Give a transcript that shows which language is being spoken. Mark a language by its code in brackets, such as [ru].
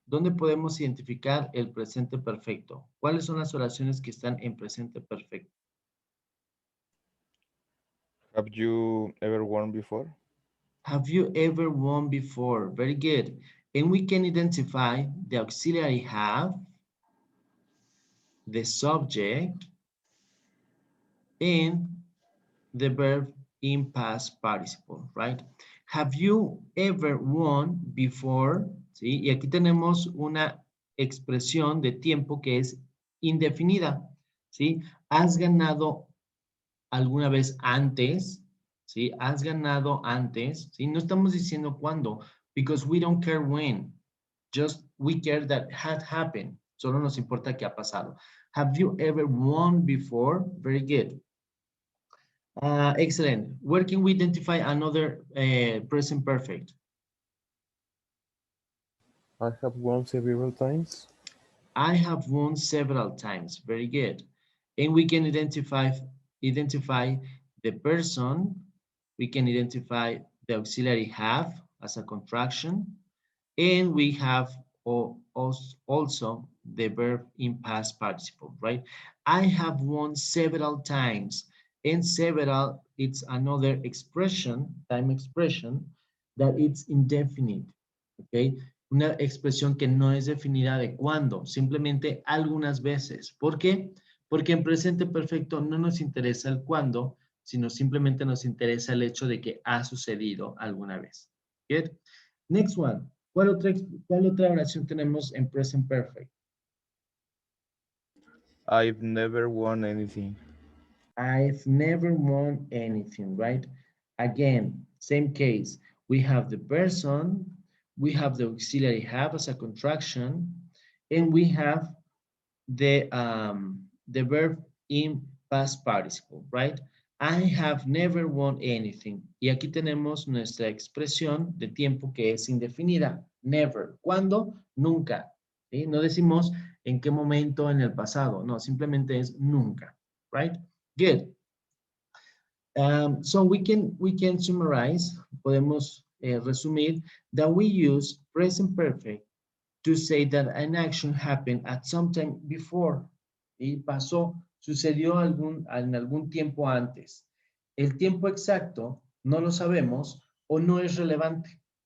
[es] ¿Dónde podemos identificar el presente perfecto? ¿Cuáles son las oraciones que están en presente perfecto? [en] Have you ever won before? Have you ever won before? Very good. And we can identify the auxiliary have, the subject, and the verb in past participle, right? Have you ever won before? [es] ¿Sí? Y aquí tenemos una expresión de tiempo que es indefinida, ¿sí? ¿Has ganado alguna vez antes? ¿Sí? ¿Has ganado antes? ¿Sí? No estamos diciendo cuándo, [en] because we don't care when. Just we care that had happened. [es] Solo nos importa qué ha pasado. [en] Have you ever won before? Very good. Excellent. Where can we identify another present perfect? I have won several times. I have won several times. Very good. And we can identify the person. We can identify the auxiliary have as a contraction. And we have also the verb in past participle, right? I have won several times. And several, it's another expression, time expression, that it's indefinite, okay? [es] Una expresión que no es definida de cuándo, simplemente algunas veces. ¿Por qué? Porque en presente perfecto no nos interesa el cuándo, sino simplemente nos interesa el hecho de que ha sucedido alguna vez. [en] Good? Next one. [es] ¿Cuál otra oración tenemos en present perfect? [en] I've never won anything. I've never won anything, right? Again, same case. We have the person, we have the auxiliary have as a contraction, and we have the verb in past participle, right? I have never won anything. [es] Y aquí tenemos nuestra expresión de tiempo que es indefinida. Never. ¿Cuándo? Nunca. ¿Sí? No decimos en qué momento en el pasado. No, simplemente es nunca. [en] Right? Good. So we can summarize, [es] podemos resumir [en] that we use present perfect to say that an action happened at some time before. [es] Y pasó, sucedió en algún tiempo antes. El tiempo exacto no lo sabemos o no es relevante.